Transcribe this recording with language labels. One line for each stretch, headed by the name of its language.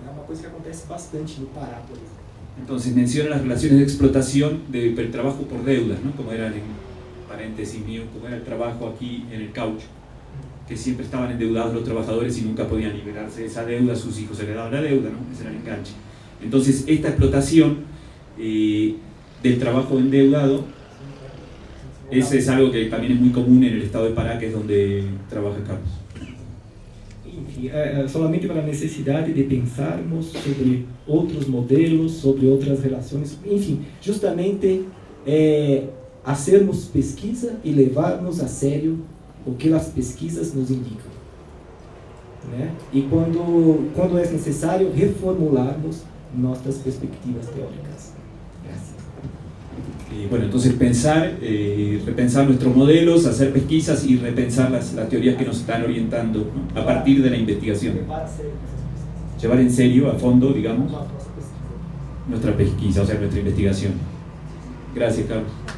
Portuguese: É uma coisa que acontece bastante no Pará, por exemplo.
Spanish: Entonces menciona las relaciones de explotación del trabajo por deudas, ¿no? Como era, en paréntesis mío, como era el trabajo aquí en el caucho, que siempre estaban endeudados los trabajadores y nunca podían liberarse de esa deuda, sus hijos heredaban la deuda, ¿no? Ese era el enganche. Entonces esta explotación del trabajo endeudado es algo que también es muy común en el estado de Pará, que es donde trabaja Carlos.
Portuguese: Enfim, solamente para a necessidade de pensarmos sobre outros modelos, sobre outras relações, enfim, justamente fazermos pesquisa e levarmos a sério o que as pesquisas nos indicam. Né? E quando é necessário, reformularmos nossas perspectivas teóricas.
Spanish: Gracias. Bueno, entonces repensar nuestros modelos, hacer pesquisas y repensar las teorías que nos están orientando, ¿no? A partir de la investigación. Llevar en serio, a fondo, digamos, nuestra pesquisa, o sea, nuestra investigación. Gracias, Carlos.